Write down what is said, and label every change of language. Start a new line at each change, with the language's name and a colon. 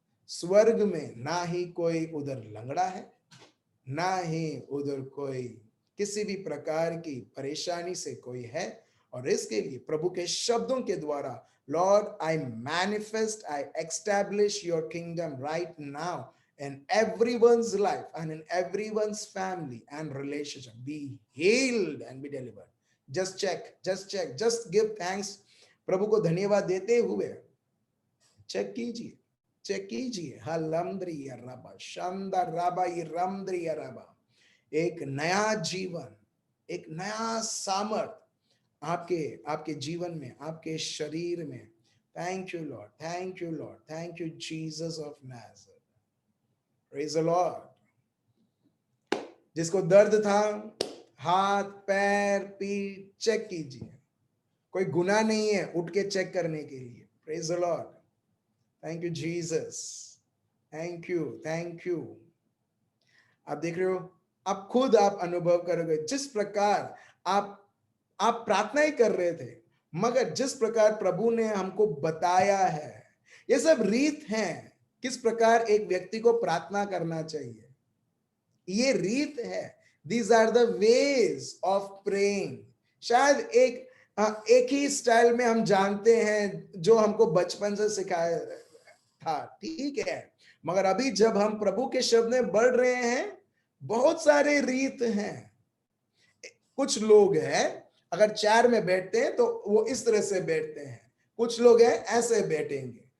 Hindi: स्वर्ग में ना ही कोई उधर लंगड़ा है, ना ही उधर कोई किसी भी प्रकार की परेशानी से कोई है, और इसके लिए प्रभु के शब्दों के द्वारा,
English: Lord I manifest, I establish your kingdom right now in everyone's life and in everyone's family and relationship. Be healed and be delivered. Just give thanks.
Hindi: प्रभु को धन्यवाद देते हुए चेक कीजिए हलमद्री रबा शानदार रबा रमद्री रबा, एक नया जीवन, एक नया सामर्थ आपके जीवन में, आपके शरीर में.
English: Thank you Lord, thank you Lord, thank you Jesus of Nazareth. Praise the Lord.
Hindi: जिसको दर्द था, हाथ पैर पीठ चेक कीजिए. कोई गुनाह नहीं है उठ के चेक करने के लिए.
English: Praise the Lord. Thank you Jesus. Thank you.
Hindi: आप देख रहे हो, आप खुद आप अनुभव करोगे जिस प्रकार आप प्रार्थना ही कर रहे थे, मगर जिस प्रकार प्रभु ने हमको बताया है, ये सब रीत है किस प्रकार एक व्यक्ति को प्रार्थना करना चाहिए. ये रीत है.
English: These are the ways of praying.
Hindi: शायद एक ही स्टाइल में हम जानते हैं जो हमको बचपन से सिखाया था, ठीक है, मगर अभी जब हम प्रभु के शब्द में बढ़ रहे हैं, बहुत सारे रीत हैं. कुछ लोग हैं अगर चेयर में बैठते हैं तो वो इस तरह से बैठते हैं, कुछ लोग हैं ऐसे बैठेंगे.